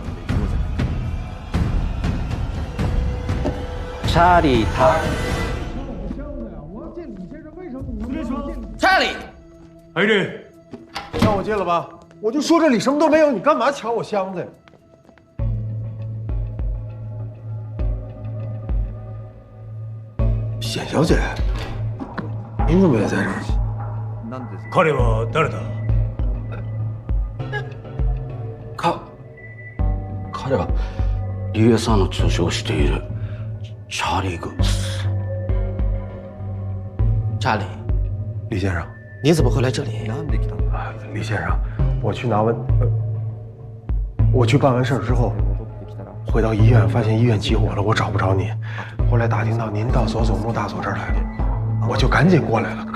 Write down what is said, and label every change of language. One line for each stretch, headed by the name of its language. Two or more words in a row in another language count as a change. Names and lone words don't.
Chinese: 查理他，查理，海瑞，让我进了吧？我就说这里什么都没有，你干嘛抢我箱子呀？显小姐，您怎么也在这儿？
Japanese: 彼は誰だ？彼はリュウエさんの通称をしている查理グ。
Chinese: 查理，李先生，你怎么会来这里？李先生，我去办完事儿之后，回到医院，发现医院起火了，我找不着您。后来打听到您到佐佐木大佐这儿来了，我就赶紧过来了。